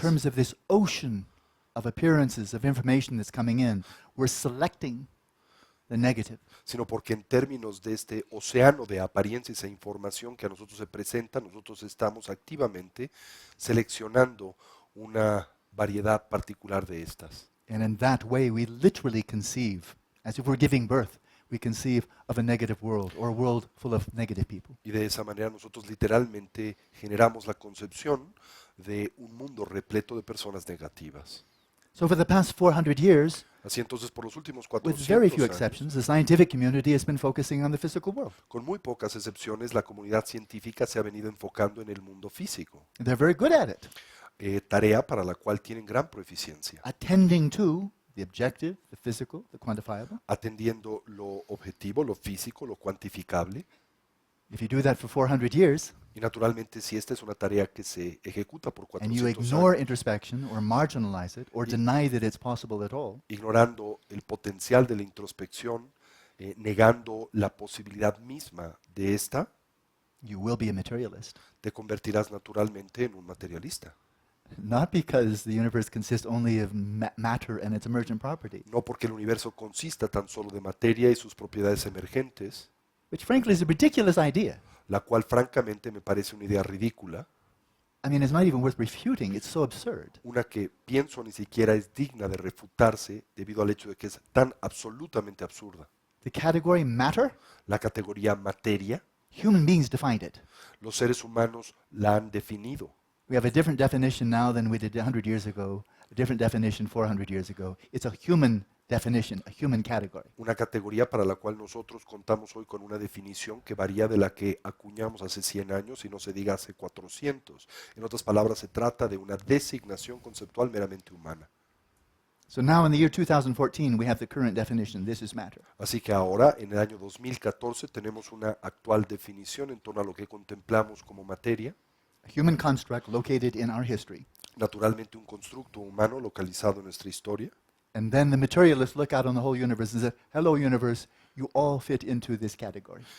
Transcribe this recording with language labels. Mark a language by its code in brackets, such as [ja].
[en] terms of this ocean of appearances, of information that's coming in, we're selecting the negative. [es] sino porque en términos de este océano de apariencias e información que a nosotros se presenta, nosotros estamos activamente seleccionando una variedad particular de estas. [en] And in that way, we literally conceive, as if we're giving birth, we conceive of a negative world or a world full of negative people. [es] Y de esa manera nosotros literalmente generamos la concepción de un mundo repleto de personas negativas. [en] So for the past 400 years, [es] Así entonces, por los últimos [en] with very few [es] años, [en] exceptions, the scientific community has been focusing on the physical world. [es] con muy pocas excepciones, la comunidad científica se ha venido enfocando en el mundo físico, [en] They're very good at it, [es] tarea para la cual tienen gran proficiencia, [en] attending to the objective, the physical, the quantifiable. [es] atendiendo lo objetivo, lo físico, lo cuantificable. [en] If you do that for 400 years, [es] Y naturalmente, si esta es una tarea que se ejecuta por [en] and you [es] 400 [en] ignore [es] años, [en] introspection or marginalize it or deny that it's possible at all, [es] ignorando el potencial de la introspección, negando la posibilidad misma de esta, [en] you will be a materialist. [es] te convertirás naturalmente en un materialista. [en] Not because the universe consists only of matter and its emergent property, [es] No porque el universo consista tan solo de materia y sus propiedades emergentes, [en] which frankly is a ridiculous idea. [es] la cual francamente me parece una idea ridícula, [en] I mean, it's not even worth refuting. It's so absurd. [es] una que pienso ni siquiera es digna de refutarse debido al hecho de que es tan absolutamente absurda. [en] The category matter, [es] La categoría materia, [en] human beings defined it. [es] los seres humanos la han definido. [en] We have a different definition now than we did 100 years ago, a different definition 400 years ago. It's a human definition, a human category. [es] Una categoría para la cual nosotros contamos hoy con una definición que varía de la que acuñamos hace 100 años y no se diga hace 400. En otras palabras, se trata de una designación conceptual meramente humana. [en] So now in the year 2014, we have the current definition. This is matter. [es] Así que ahora, en el año 2014, tenemos una actual definición en torno a lo que contemplamos como materia, [en] A human construct located in our history. [es] naturalmente un constructo humano localizado en nuestra historia. [en] And then the materialists look out on the whole universe and say, hello, universe, you all fit into this category.